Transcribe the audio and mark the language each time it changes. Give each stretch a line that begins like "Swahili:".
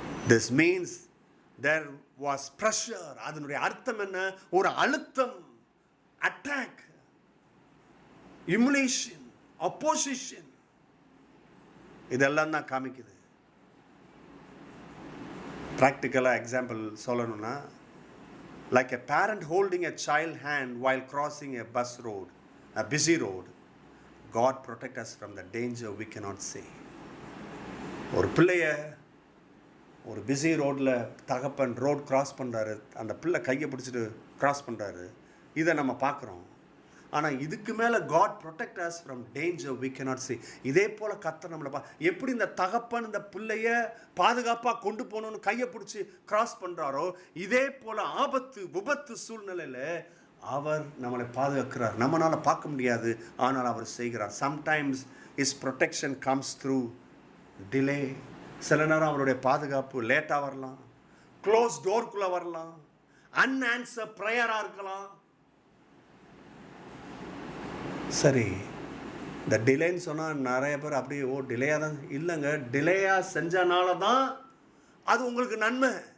English: This means there was pressure.
Tamil: அதனுடைய அர்த்தம் என்ன? ஒரு அழுத்தம், அட்டாக், இமுலேஷன், அப்போசிஷன், இதெல்லாம் தான் காமிக்குது. ப்ராக்டிக்கலாக எக்ஸாம்பிள் சொல்லணும்னா,
English: like a parent holding a child hand while crossing a busy road, God protect us from the danger we cannot see.
Tamil: ஒரு பிள்ளைய ஒரு பிஸி ரோடில் தகப்பன் ரோட் கிராஸ் பண்ணுறாரு, அந்த பிள்ளை கையை பிடிச்சிட்டு கிராஸ் பண்ணுறாரு, இதை நம்ம பார்க்குறோம். ஆனால் இதுக்கு மேலே
English: God protect us from danger we cannot see.
Tamil: இதே போல் கர்த்தர் நம்மளை எப்படி இந்த தகப்பன் இந்த பிள்ளைய பாதுகாப்பாக கொண்டு போகணுன்னு கையை பிடிச்சி கிராஸ் பண்ணுறாரோ, இதே போல் ஆபத்து விபத்து சூழ்நிலையில் அவர் நம்மளை பாதுகாக்கிறார். நம்மளால் பார்க்க முடியாது, ஆனால் அவர் செய்கிறார்.
English: Sometimes his protection comes through delay.
Tamil: சில நேரம் அவருடைய பாதுகாப்பு லேட்டாக வரலாம், க்ளோஸ் டோர்க்குள்ளே வரலாம், அன்ஆன்சர் ப்ரேயராக இருக்கலாம். சரி, இந்த டிலேன்னு சொன்னால் நிறைய பேர் அப்படியே டிலேயாக தான். இல்லைங்க, டிலேயாக செஞ்சனால தான் அது உங்களுக்கு நன்மை.